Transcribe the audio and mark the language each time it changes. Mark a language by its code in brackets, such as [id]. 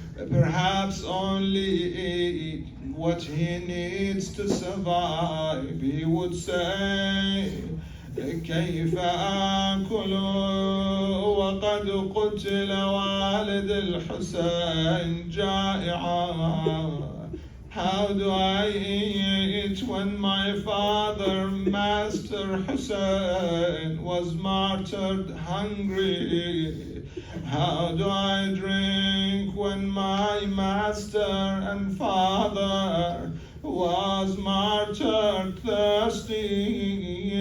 [en] Perhaps only eat what he needs to survive. He would say, [ar] كيف آكل وقد قتل والد الحسين جائعا. [en] How do I eat when my father, Master Hussein, was martyred hungry? How do I drink when my master and father was martyred thirsty?